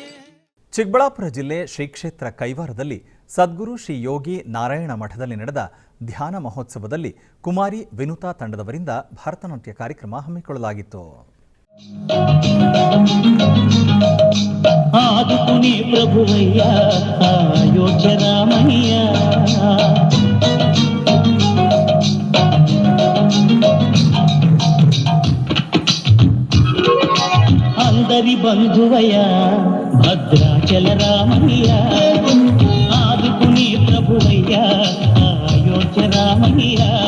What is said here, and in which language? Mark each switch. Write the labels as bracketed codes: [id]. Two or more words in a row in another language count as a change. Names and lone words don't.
[kn] ಚಿಕ್ಕಬಳ್ಳಾಪುರ ಜಿಲ್ಲೆ ಶ್ರೀ ಕ್ಷೇತ್ರ ಕೈವಾರದಲ್ಲಿ ಸದ್ಗುರು ಶ್ರೀ ಯೋಗಿ ನಾರಾಯಣ ಮಠದಲ್ಲಿ ನಡೆದ ಧ್ಯಾನ ಮಹೋತ್ಸವದಲ್ಲಿ ಕುಮಾರಿ ವಿನುತಾ ತಂಡದವರಿಂದ ಭರತನಾಟ್ಯ ಕಾರ್ಯಕ್ರಮ ಹಮ್ಮಿಕೊಳ್ಳಲಾಗಿತ್ತು. [te] ఆదుకుని ప్రభువయ్య అయోధ్య రామయ్య, అందరి బంధువయ్య భద్రాచల రామయ్య, ఆదుకుని ప్రభువయ్య అయోధ్య రామయ్య,